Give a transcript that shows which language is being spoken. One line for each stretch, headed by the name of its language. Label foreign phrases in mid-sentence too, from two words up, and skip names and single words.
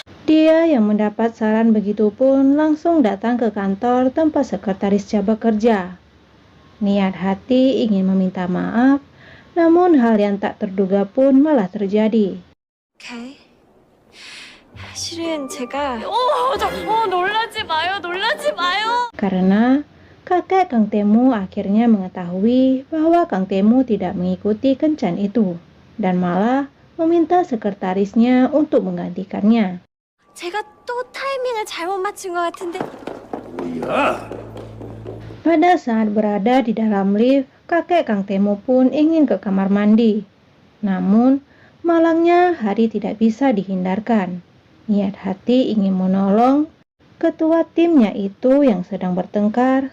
Indonesian: Dia yang mendapat saran begitu pun langsung datang ke kantor tempat sekretarisnya bekerja. Niat hati ingin meminta maaf, namun hal yang tak terduga pun malah terjadi.
Korean: 오케이. 실은 제가 놀라지 마요.
Indonesian: Karena kakek Kang Temu akhirnya mengetahui bahwa Kang Temu tidak mengikuti kencan itu dan malah meminta sekretarisnya untuk menggantikannya.
Korean: 제가 또 타이밍을 잘못 맞춘 것 같은데. 뭐야?
Indonesian: Pada saat berada di dalam lift, kakek Kang Temu pun ingin ke kamar mandi. Namun, malangnya Hari tidak bisa dihindarkan. Niat hati ingin menolong ketua timnya itu yang sedang bertengkar.